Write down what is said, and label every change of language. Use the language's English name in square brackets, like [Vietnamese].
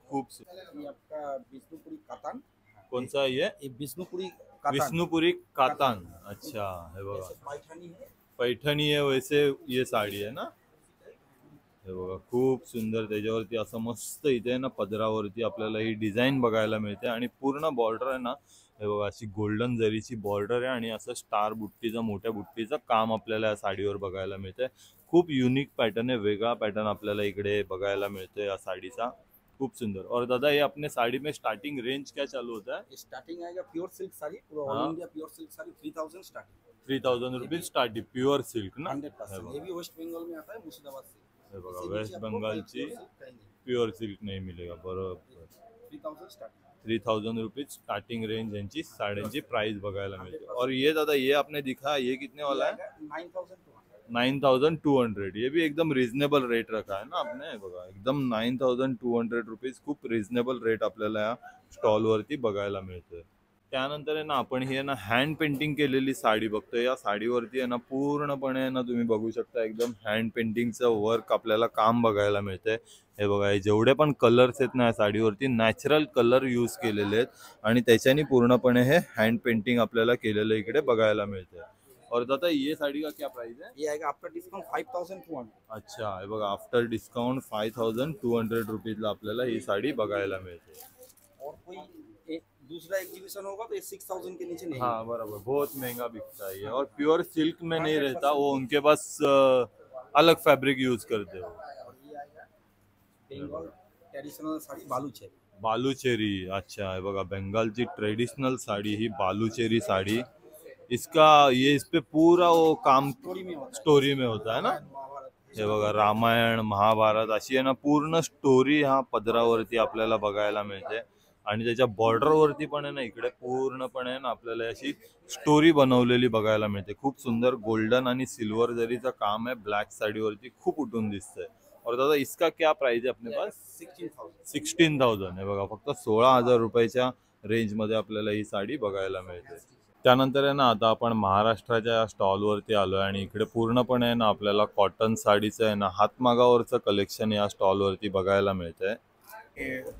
[Marathi] खूप [Hindi] ये आपका विष्णुपुरी कातान। कौन सा ये? विष्णुपुरी कातान। [Marathi] विष्णुपुरी कातान। अच्छा, हे बघा [Hindi] पैठानी है। पैठणी है वैसे ये साडी है ना। [Marathi] हे बघा खूप सुंदर त्याच्यावरती असं मस्त इथे ना पदरावरती आपल्याला ही डिझाईन बघायला मिळते आणि पूर्ण बॉर्डर आहे ना हे बघा अशी गोल्डन जरीची बॉर्डर आहे आणि असं स्टार बुट्टीचं मोठ्या बुट्टीचं काम आपल्याला या साडीवर बघायला मिळते। खूप युनिक पॅटर्न आहे, वेगळा पॅटर्न आपल्याला इकडे बघायला मिळतो या साडीचा, खूप सुंदर। [Hindi] और दादा ये अपने साड़ी में स्टार्टिंग रेंज क्या चालू होता है? स्टार्टिंग आएगा प्योर सिल्क साड़ी, पूरा all India pure silk sari 3000 starting. 3000 rupees starting pure silk ना? 100%। ये भी वेस्ट बंगाल में आता है, मुर्शिदाबाद से। [Marathi] हे बघा वेस्ट बंगालची प्युअर सिल्क [Hindi] नहीं मिलेगा। [Marathi] बरोबर [Hindi] 3000 स्टार्टिंग। [Marathi] 3000 रुपीज स्टार्टिंग रेंज यांची साड्यांची प्राइस बघायला मिळते। [Hindi] और ये दादा ये आपने दिखा ये कितने वाला है? 9200। ये भी एकदम रिजनेबल रेट रखा है ना आपने। [Marathi] बघा एकदम 9200 रुपीज, खूप रिजनेबल रेट आपल्याला या स्टॉलवरती बघायला मिळतोय। त्यानंतर आहे ना आपण ही आहे ना हँड पेंटिंग केलेली साडी बघतोय। या साडीवरती आहे ना पूर्णपणे ना तुम्ही बघू शकता एकदम हँड पेंटिंगचं वर्क आपल्याला काम बघायला मिळतंय। हे बघा हे जेवढे पण कलर्स आहेत ना या साडीवरती नॅचरल कलर यूज केलेले आहेत आणि त्याच्यानी पूर्णपणे हे हँड पेंटिंग आपल्याला केलेलं इकडे बघायला मिळतंय। [Hindi] और दादा ये साड़ी का क्या प्राइस है? ये आएगा आफ्टर डिस्काउंट 5200। [Marathi] अच्छा हे बघा आफ्टर डिस्काउंट 5200 रुपीजला आपल्याला ही साडी बघायला मिळते. [Hindi] और कोई दूसरा एग्जीबिशन होगा तो ये 6000 के नीचे नहीं। हाँ बराबर, बहुत महंगा बिकता है ये और प्योर सिल्क में नहीं रहता, वो उनके पास अलग फैब्रिक यूज करते हो. और ये आएगा बेंगल ट्रेडिशनल साड़ी बालूचेरी। [Marathi] बालूचेरी, अच्छा है बघा बंगालची ट्रेडिशनल साड़ी ही बालूचेरी साड़ी. [Hindi] इसका ये इस पे पूरा वो काम स्टोरी में होता है ना. [Marathi] हे बघा रामायण महाभारत अशी आहे ना पूर्ण स्टोरी ह्या पदरावरती आपल्याला बघायला मिळते. आणि त्याच्या बॉर्डरवरती पण आहे ना इकडे पूर्णपणे ना आपल्याला अशी स्टोरी बनवलेली बघायला मिळते. खूप सुंदर गोल्डन आणि सिल्वर जरीचं काम आहे ब्लॅक साडीवरती, खूप उठून दिसतंय. [Hindi] और दादा इसका क्या प्राइस है अपने पास? [Marathi] 16,000 आहे बघा, फक्त 16,000 रुपयाच्या रेंजमध्ये आपल्याला ही साडी बघायला मिळते. त्यानंतर आहे ना आता आपण महाराष्ट्राच्या स्टॉलवरती आलोय आणि इकडे पूर्णपणे ना आपल्याला कॉटन साडीचं आहे ना हातमागावरचं कलेक्शन या स्टॉलवरती बघायला मिळतंय.